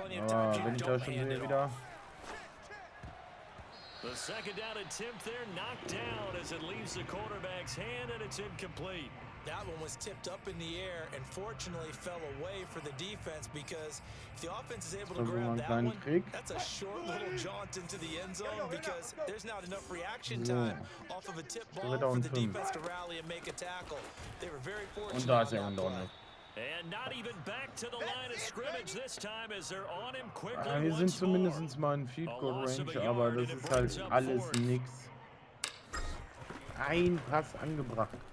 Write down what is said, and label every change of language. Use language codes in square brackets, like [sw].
[de] Aber wenn ich da schon sehe wieder. [en] The 2nd down attempt there knocked down as it leaves the quarterback's hand and it's incomplete. That one was tipped up in the air and fortunately fell away for the defense because if the offense is able to grab that one, that's a short little jaunt into the end zone because there's not enough reaction time off of a tip ball for the defense to rally and make a tackle. They were very fortunate on that play. And not even back to the line of scrimmage this time as they're on him quickly. [de] Wir sind zumindest mal in Field Goal Range, aber das ist halt alles nix. Ein Pass angebracht.